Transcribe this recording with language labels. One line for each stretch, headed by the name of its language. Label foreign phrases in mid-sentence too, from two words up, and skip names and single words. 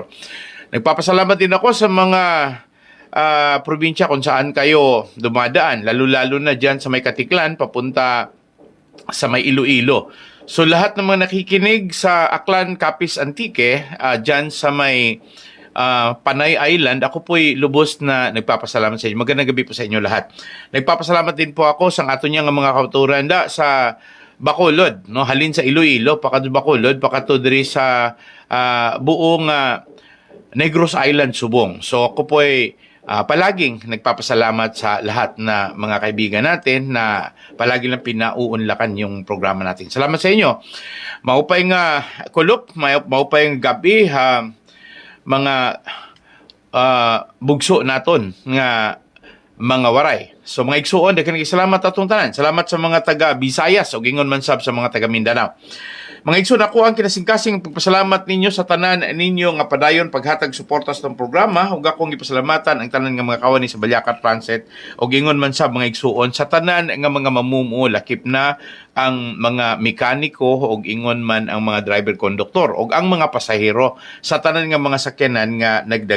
Filipino: Nagpapasalamat din ako sa mga probinsya kung saan kayo dumadaan, lalo-lalo na dyan sa may Katiklan, papunta sa may Iloilo. So lahat ng mga nakikinig sa Aklan, Capiz, Antique, dyan sa may Panay Island, ako po'y lubos na nagpapasalamat sa inyo. Magandang gabi po sa inyo lahat. Nagpapasalamat din po ako sa
Hiligaynon: ato niyang mga kauturan
Filipino: sa Bacolod, no?
Hiligaynon: Halin sa Iloilo, pakadto Bacolod, pakadto diri sa buong Negros Island, Subong.
Filipino: So ako po'y palaging nagpapasalamat sa lahat na mga kaibigan natin na palagi lang pinauunlakan yung programa natin. Salamat sa inyo.
Waray: Maupay nga kulop, maupay nga gabi, mga bugso naton nga mga waray.
Cebuano: So mga igsuon, daghang salamat atong tanan. Salamat sa mga taga Visayas o gingon man sab sa mga taga Mindanao. Mga igsoon, ako ang kinasingkasing pagpasalamat ninyo sa tanan ninyo nga padayon paghatag suporta sa itong programa. Ug akong ipasalamatan ang tanan nga mga kawani sa Balyakat Transit o gingon man sa mga igsuon sa tanan nga mga mamumuo, lakip na ang mga mekaniko o ingon man ang mga driver-konduktor o ang mga pasahero sa tanan nga mga sakyanan nga nagdagan.